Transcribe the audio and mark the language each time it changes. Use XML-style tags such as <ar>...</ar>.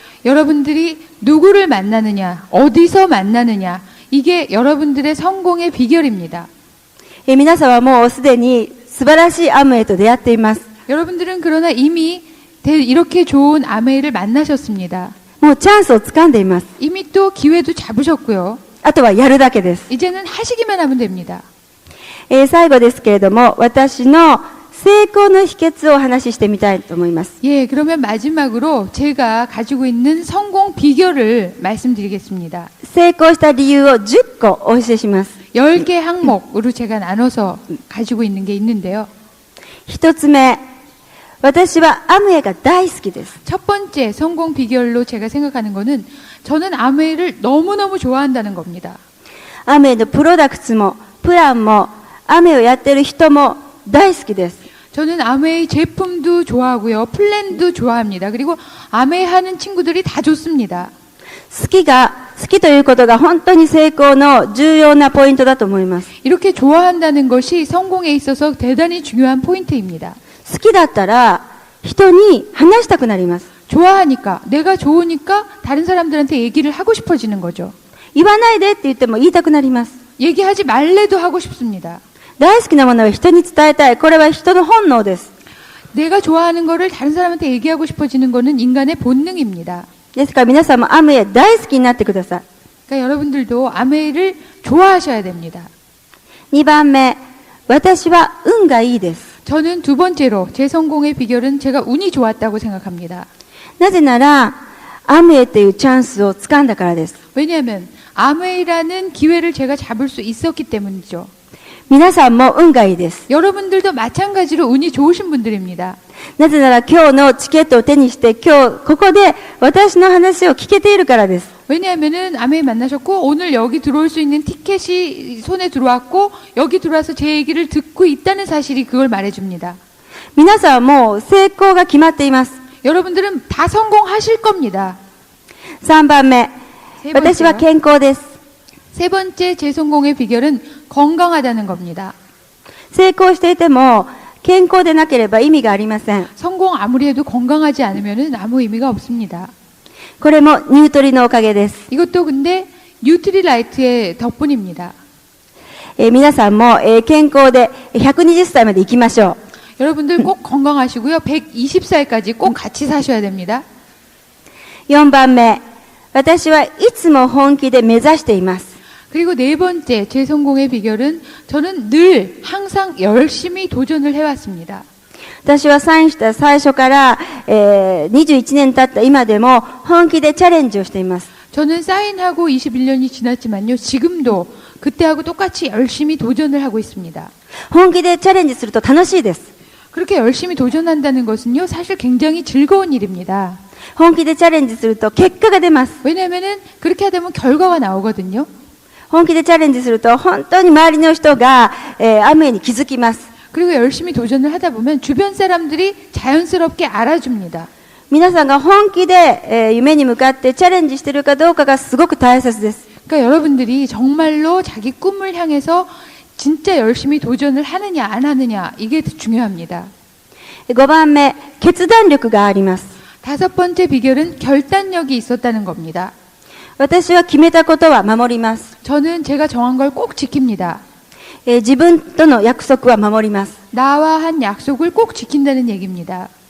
<ko>여러분들이 누구를 만나느냐, 어디서 만나느냐, 이게 여러분들의 성공의 비결입니다.</ko> <ja>皆さんはもうすでに素晴らしいアムウェイと出会っています。</ja> <ko>여러분들은 그러나 이미 이렇게 좋은 아메이를 만나셨습니다.</ko> <ja>もうチャンスを掴んでいます。</ja> <ko>이미 또 기회도 잡으셨고요.</ko> <ja>あとはやるだけです。</ja> <ko>이제는 하시기만 하면 됩니다.</ko> <ja>最後ですけれども、私の成功の秘訣をお話ししてみたいと思います。</ja> <ko>예, 그러면 마지막으로 제가 가지고 있는 성공 비결을 말씀드리겠습니다.</ko> <ja>成功した理由を10個お教えします。</ja> <ko>10개 항목으로 제가 나눠서 가지고 있는 게 있는데요.</ko> <ja>一つ目、私はアムウェイが大好きです。</ja> <ko>첫 번째 성공 비결로 제가 생각하는 거는 저는 아메이를 너무너무 좋아한다는 겁니다.</ko> <ja>アムウェイのプロダクツもプランもアムウェイをやってる人も大好きです。</ja> <ko>저는 아메이 제품도 좋아하고요. 플랜도 좋아합니다. 그리고 아메이 하는 친구들이 다 좋습니다.</ko> <ja>好きということが本当に成功の重要なポイントだと思います。</ja> <ko>이렇게 좋아한다는 것이 성공에 있어서 대단히 중요한 포인트입니다.</ko> <ja>好きだったら人に話したくなります。</ja> <ko>좋아하니까, 내가 좋으니까 다른 사람들한테 얘기를 하고 싶어지는 거죠.</ko> <ja>言わないでって言っても言いたくなります。</ja> <ko>얘기하지 말래도 하고 싶습니다.</ko> <ja>大好きなものを人に伝えたい。これは人の本能です。</ja> <ko>내가 좋아하는 거를 다른 사람한테 얘기하고 싶어지는 거는 인간의 본능입니다.</ko> <ja>ですから皆さんもアムウェイ大好きになってください。</ja> <ko>그러니까 여러분들도 아메이를 좋아하셔야 됩니다.</ko> <ja>2番目、私は運がいいです。</ja> <ko>저는 두 번째로 제 성공의 비결은 제가 운이 좋았다고 생각합니다.</ko> <ja>なぜなら、アムウェイというチャンスを掴んだからです。</ja> <ko>왜냐하면 아메이라는 기회를 제가 잡을 수 있었기 때문이죠.</ko> <ja>皆さんも運がいいです。</ja> <ko>여러분들도 마찬가지로 운이 좋으신 분들입니다.</ko> <ja>なぜなら今日のチケットを手にして今日ここで私の話を聞けているからです。</ja> <ko>왜냐하면은 아메이 만나셨고 오늘 여기 들어올 수 있는 티켓이 손에 들어왔고 여기 들어와서 제 얘기를 듣고 있다는 사실이 그걸 말해줍니다.</ko> <ja>皆さんもう成功が決まっています。</ja> <ko>여러분들은 다 성공하실 겁니다.</ko> <ja>3番目、</ja> <ko>세</ko> <ja>私は</ja> <ko>번째요.</ko> <ja>健康です。</ja> <ko>세 번째 제 성공의 비결은 건강하다는 겁니다.</ko> <ja>成功していても健康でなければ意味がありません。</ja> <ko>성공 아무리 해도 건강하지 않으면은 아무 의미가 없습니다.</ko> <ja>これもニュートリのおかげです。</ja> <ko>이것도 근데 뉴트리라이트의 덕분입니다.</ko> <ja>皆さんも、健康で120歳まで生きましょう。</ja> <ko>여러분들 꼭 건강하시고요. 120살까지 꼭 같이 사셔야 됩니다.</ko> <ja>4番目、私はいつも本気で目指しています。</ja> <ko>그리고 네 번째 제 성공의 비결은 저는 늘 항상 열심히 도전을 해왔습니다.</ko> <ja>私はサインした最初から、21年経った今でも本気でチャレンジをしています。</ja> <ko>저는 사인하고 21년이 지났지만요. 지금도 그때하고 똑같이 열심히 도전을 하고 있습니다.</ko> <ja>本気でチャレンジすると楽しいです。</ja> <ko>그렇게 열심히 도전한다는 것은요. 사실 굉장히 즐거운 일입니다.</ko> <ja>本気でチャレンジすると結果が出ます。</ja> <ko>왜냐하면은 그렇게 하다 보면 결과가 나오거든요.</ko> <ja>本気でチャレンジすると本当に周りの人が、アムウェイに気づきます。</ja> <ko>그리고 열심히 도전을 하다 보면 주변 사람들이 자연스럽게 알아줍니다.</ko> <ja>皆さんが本気で、夢に向かってチャレンジしているかどうかがすごく大切です。</ja> <ko>그러니까 여러분들이 정말로 자기 꿈을 향해서 진짜 열심히 도전을 하느냐 안 하느냐 이게 중요합니다.</ko> <ja>5番目、決断力があります。</ja> <ko>다섯 번째 비결은 결단력이 있었다는 겁니다.</ko> <ja>私は決めたことは守ります。</ja> <ko>저는 제가 정한 걸 꼭 지킵니다.</ko> <ja>自分との約束は守ります。</ja> <ko>나와 한 약속을 꼭 지킨다는 얘기입니다.</ko>